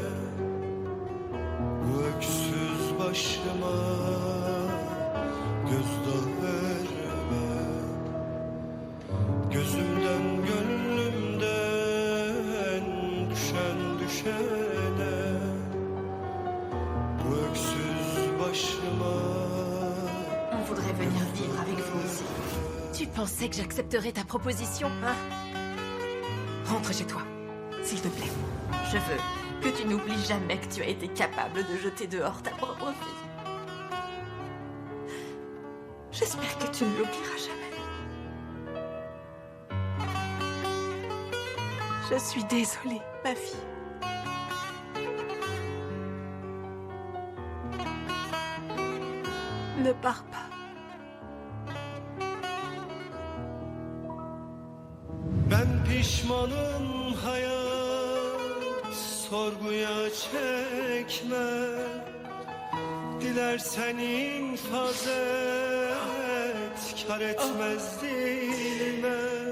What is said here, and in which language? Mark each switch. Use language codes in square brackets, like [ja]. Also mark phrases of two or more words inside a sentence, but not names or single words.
[tr] Bu öksüz başıma gözdağı verme. Gözümden gönlümden düşen düşene. Bu öksüz başıma. [fr] On voudrait venir vivre avec vous ici. Tu pensais que j'accepterais ta proposition, hein? Rentre chez toi, s'il te plaît. Je veux que tu n'oublies jamais que tu as été capable de jeter dehors ta propre fille. J'espère que tu ne l'oublieras jamais. Je suis désolée, ma fille. Ne pars pas. [tr] Ben pişmanım hayat sorguya çekme. Dilersen infaz et, kar etmez dilime.